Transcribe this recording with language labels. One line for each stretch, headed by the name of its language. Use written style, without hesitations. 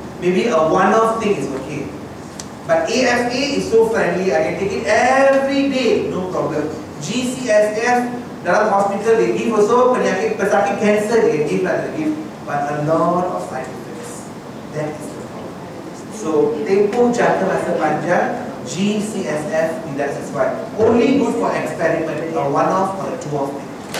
English: Maybe a one-off thing is okay, but AFA is so friendly. I can take it every day, no problem. GCSF
Malay: dalam hospital
English: they give also
Malay: pesakit
English: cancer they give, but a lot of side effects. That is the problem.
Malay: So tempoh jangka masa panjang, GCSF tidak sesuai.
English: Only good for experiment, a one-off or a two-off thing.